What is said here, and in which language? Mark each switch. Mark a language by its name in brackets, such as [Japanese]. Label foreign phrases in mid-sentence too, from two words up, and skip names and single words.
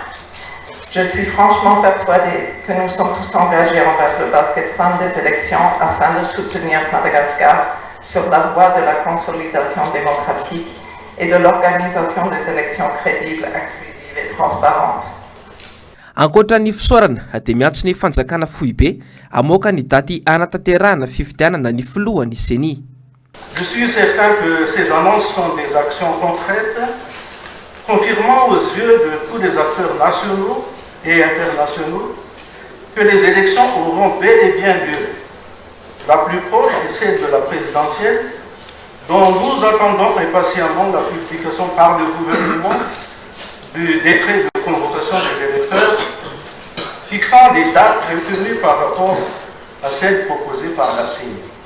[French] Je suis franchement persuadée que nous sommes tous engagés envers le [English] basket fund [French] des élections afin de soutenir Madagascar sur la voie de la consolidation démocratique et de l'organisation des élections crédibles, inclusives et transparentes. [Malagasy] Ankoatra ny fisaorana dia miantso ny fanjakana fohy be amoaka ny daty anatanterahana fifidianana ny filohan'ny CENI. [French] Je suis certain que ces annonces sont des actions concrètes, confirmant aux yeux de tous les acteurs nationaux et internationaux que les élections auront bel et bien lieu. La plus proche est celle de la présidentielle, dont nous attendons impatiemment la publication par le gouvernement du décret de convocation des électeurs, fixant des dates retenues par rapport à celles proposées par la CENI.